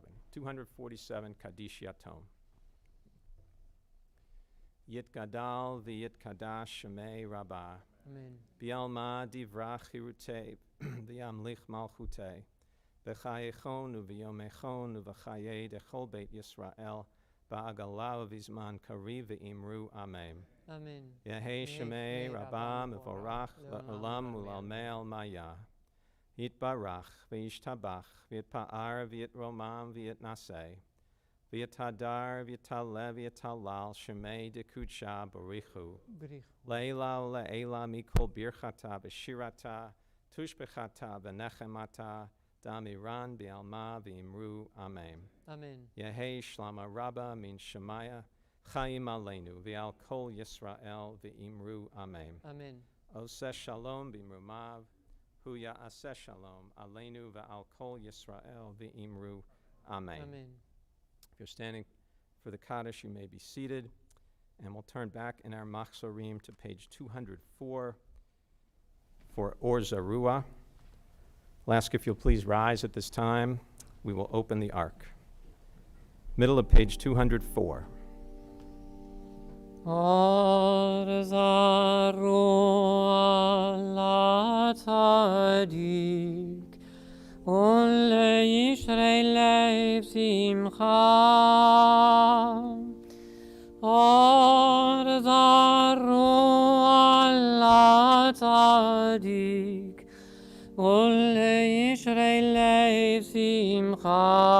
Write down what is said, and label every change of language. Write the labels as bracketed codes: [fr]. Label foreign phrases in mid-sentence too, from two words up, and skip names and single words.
[en] 247, Kaddish Yatom. [arc] יתגדל ויתקדש שמיה רבא. Amen. בעלמא די ברא כרעותיה וימליך מלכותיה. בחייכון וביומיכון ובחיי דכל בית ישראל בעגלא ובזמן קריב ואמרו אמן. Amen. יהא שמיה רבא מברך לעלם ולעלמי עלמיא. יתברך וישתבח ויתפאר ויתרומם ויתנשא. ויתהדר ויתעלה ויתהלל שמיה דקודשא בריך הוא. לעלא לעלא מן כל ברכתא ושירתא תשבחתא ונחמתא דאמירן בעלמא ואמרו אמן. Amen. יהא שלמא רבא מן שמיא [he] חיים עלינו ועל כל ישראל [arc] ואמרו אמן. Amen. [he] עושה שלום במרומיו הוא יעשה שלום עלינו ועל כל ישראל [arc] ואמרו אמן. Amen. [en] If you're standing for the Kaddish, you may be seated. And we'll turn back in our Machzorim to page 204 for Or Zarua. I'll ask if you'll please rise at this time. We will open the Ark. Middle of page 204. [he] אור זרוע לצדיק ולישרי לב שמחה אור זרוע לצדיק ולישרי לב שמחה